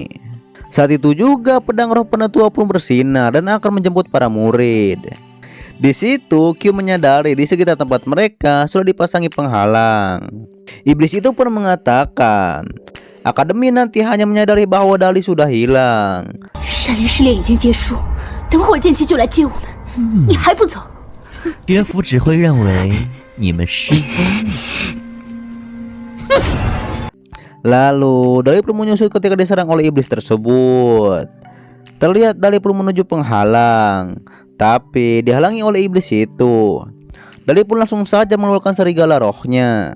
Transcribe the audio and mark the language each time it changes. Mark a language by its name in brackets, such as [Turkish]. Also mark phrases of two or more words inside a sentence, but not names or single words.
[Indonesian] Saat itu juga pedang roh penetua pun bersinar dan akan menjemput para murid. Di situ Kyo menyadari di sekitar tempat mereka sudah dipasangi penghalang. Iblis itu pun mengatakan, akademi nanti hanya menyadari bahwa Dali sudah hilang. [Chinese] 山林试炼已经结束，等会儿剑姬就来接我们，你还不走？岳父只会认为你们失踪。 [Indonesian] Lalu Dali pun menyusut ketika diserang oleh iblis tersebut. Terlihat Dali pun menuju penghalang, tapi dihalangi oleh iblis itu. Dali pun langsung saja mengeluarkan serigala rohnya.